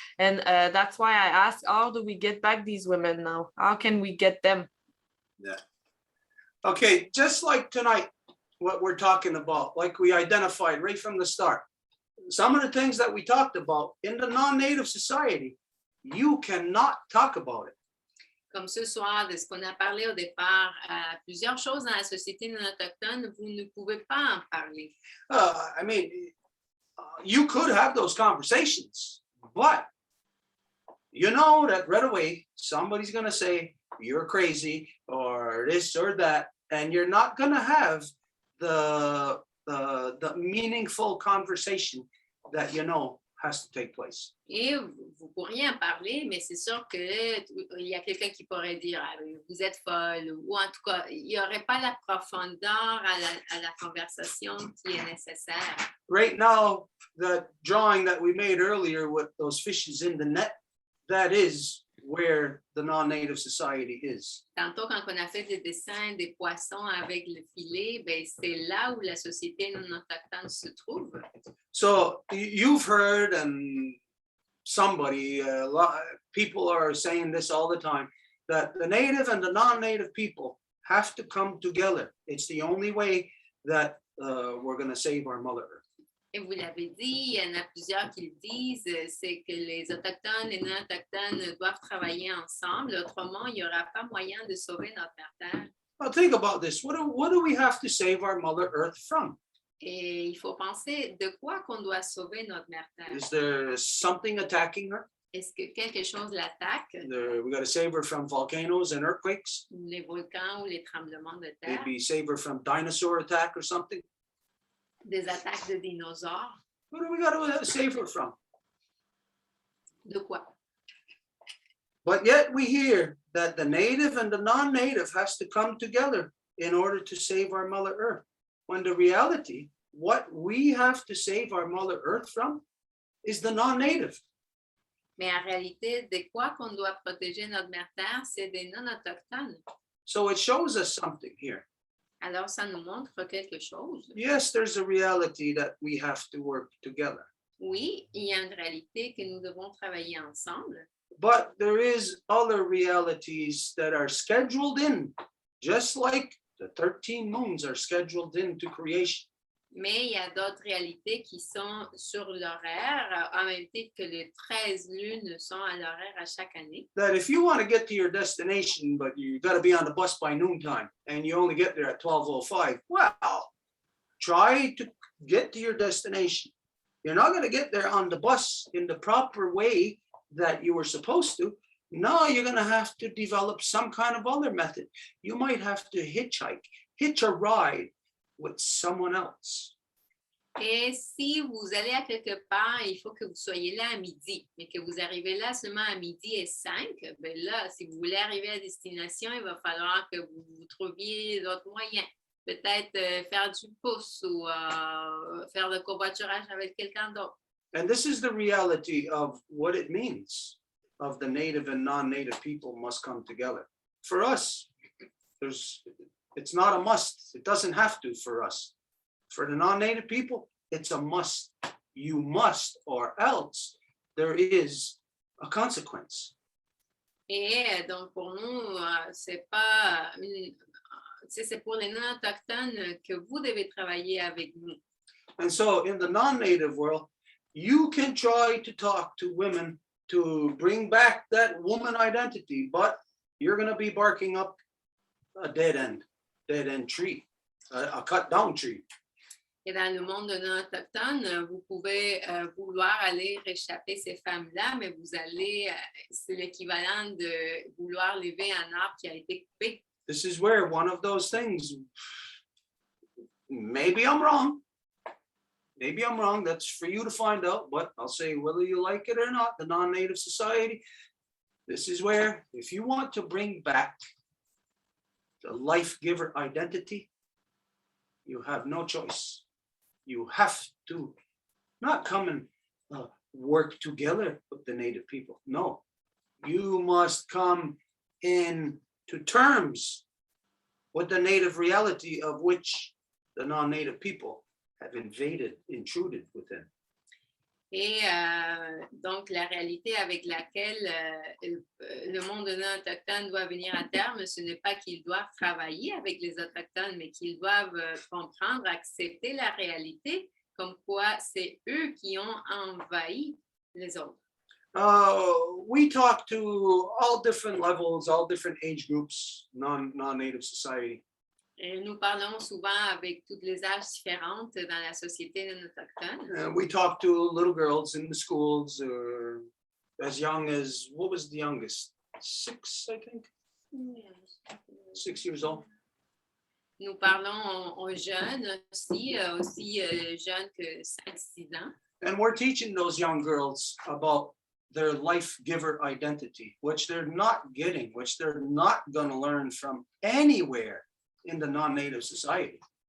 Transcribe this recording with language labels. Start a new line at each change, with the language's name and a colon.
English: And that's why I asked, how do we get back these women now? How can we get them? Yeah. Okay, just like tonight, what we're talking about, like we identified right from the start. Some of the things that we talked about in the non-native society, you cannot talk about it.
French: Comme ce soir, de ce qu'on a parlé au départ, plusieurs choses dans la société non autochtone, vous ne pouvez pas en parler.
English: I mean, you could have those conversations, but you know that right away, somebody's going to say, you're crazy or this or that, and you're not going to have the meaningful conversation that you know has to take place.
French: Et vous pourriez en parler, mais c'est sûr qu'il y a quelqu'un qui pourrait dire ah, vous êtes folle, ou en tout cas, il n'y aurait pas la profondeur à la conversation qui est nécessaire.
English: Right now, the drawing that we made earlier with those fishes in the net, that is where the non-native society is.
French: Tantôt, quand on a fait des dessins des poissons avec le filet, ben, c'est là où la société non autochtone se trouve.
English: So you've heard, and somebody, people are saying this all the time, that the native and the non-native people have to come together. It's the only way that we're going to save our Mother Earth.
French: Et vous l'avez dit, il y en a plusieurs qui le disent, c'est que les Autochtones et non-Autochtones doivent travailler ensemble. Autrement, il n'y aura pas moyen de sauver notre Terre.
English: Well, think about this. What do we have to save our Mother Earth from?
French: Et il faut penser de quoi qu'on doit sauver notre Mère Terre.
English: Is there something attacking her?
French: Est-ce que quelque chose l'attaque?
English: We got to save her from volcanoes and earthquakes.
French: Les volcans ou les tremblements de terre?
English: Maybe save her from dinosaur attack or something.
French: Des attaques de dinosaures?
English: What do we got to save her from?
French: De quoi?
English: But yet we hear that the native and the non-native has to come together in order to save our Mother Earth. When the reality, what we have to save our Mother Earth from is the non-native.
French: Mais en réalité, de quoi qu'on doit protéger notre Mère Terre, c'est des non-autochtones.
English: So it shows us something here.
French: Alors, ça nous montre quelque chose.
English: Yes, there's a reality that we have to work together.
French: Oui, il y a une réalité que nous devons travailler ensemble.
English: But there is other realities that are scheduled in, just like the 13 moons are scheduled into creation.
French: Mais il y a d'autres réalités qui sont sur l'horaire, en même temps que les 13 lunes sont à l'horaire à chaque année.
English: That if you want to get to your destination, but you got to be on the bus by noontime, and you only get there at 12:05, well, try to get to your destination. You're not going to get there on the bus in the proper way that you were supposed to. No, you're going to have to develop some kind of other method. You might have to hitch a ride with someone else.
French: Et si vous allez à quelque part, il faut que vous soyez là à midi, mais que vous arrivez là seulement à 12:05, ben là, si vous voulez arriver à destination, il va falloir que vous trouviez d'autres moyens. Peut-être faire du pouce ou faire le covoiturage avec quelqu'un d'autre.
English: And this is the reality of what it means of the native and non-native people must come together. For us, it's not a must. It doesn't have to for us. For the non-native people, it's a must. You must, or else there is a consequence.
French: Et donc, pour nous, c'est pas... C'est pour les non-autochtones que vous devez travailler avec nous.
English: And so in the non-native world, you can try to talk to women to bring back that woman identity, but you're going to be barking up a dead end tree, a cut down tree.
French: Et dans le monde non-autochtone, vous pouvez vouloir aller réchapper ces femmes-là, mais vous allez, c'est l'équivalent de vouloir lever un arbre qui a été coupé.
English: This is where one of those things, maybe I'm wrong. maybe I'm wrong, that's for you to find out, but I'll say whether you like it or not, the non-native society, this is where, if you want to bring back the life giver identity, you have no choice. You have to not come and work together with the native people. No, you must come into terms with the native reality of which the non-native people have intruded within.
French: Et donc, la réalité avec laquelle le monde non autochtone doit venir à terme, ce n'est pas qu'ils doivent travailler avec les autochtones, mais qu'ils doivent comprendre, accepter la réalité, comme quoi c'est eux qui ont envahi les autres.
English: We talk to all different levels, all different age groups, non-native society.
French: Et nous parlons souvent avec toutes les âges différentes dans la société non autochtone.
English: We talk to little girls in the schools, as young as, what was the youngest? 6, I think. 6 years old.
French: Nous parlons aux jeunes aussi jeunes que 5-6 ans.
English: And we're teaching those young girls about their life giver identity, which they're not getting, which they're not going to learn from anywhere in the non-native society.